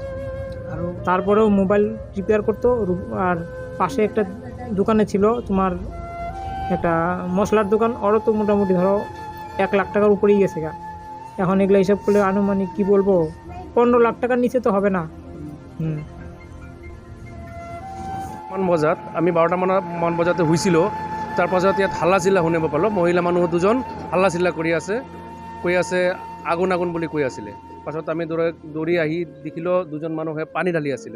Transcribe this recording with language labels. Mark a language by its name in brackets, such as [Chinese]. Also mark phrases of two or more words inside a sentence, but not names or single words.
[Bangla] আর তারপরেও মোবাইল রিপেয়ার করতো। আর পাশে একটা দোকানে ছিল তোমার একটা মশলার দোকান, ওরও তো মোটামুটি ধরো 1 লাখ টাকার উপরেই গেছে গা। এখন এগুলো হিসাব করলে আনুমানিক কী বলবো, 15 লাখ টাকার নিচে তো হবে না। [Assamese] মান বজাত আমি 12টা মান বজাতে শুইছিল। তাৰপাছত ইয়াত হাল্লা চিল্লা শুনিব পালোঁ। মহিলা মানুহ 2জন হাল্লা চিল্লা কৰি আছে আগুন আগুন বুলি কৈ আছিলে। পাছত আমি দৌৰি আহি দেখিলোঁ 2জন মানুহে পানী ঢালি আছিলে।